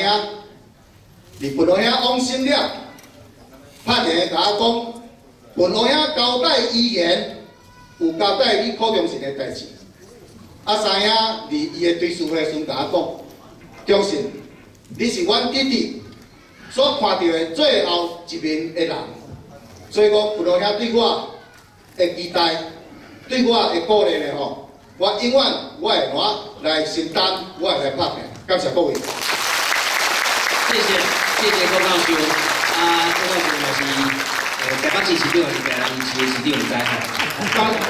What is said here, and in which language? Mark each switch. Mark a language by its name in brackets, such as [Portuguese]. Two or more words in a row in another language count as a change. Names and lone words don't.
[Min Nan Chinese] 伫分红遐往生了，拍电话甲我讲，分红遐交代遗言，有交代你柯中信的代志。啊，三兄伫伊的追思会时甲我讲，中信，你是阮弟弟所看到的最后一面的人，所以讲分红遐对我的期待，对我的鼓励咧吼，我永远我会来承担，我会来拍拼。感谢各位。谢谢郭教授，郭教授就是台北市市长还是台南市的市长，唔知吼。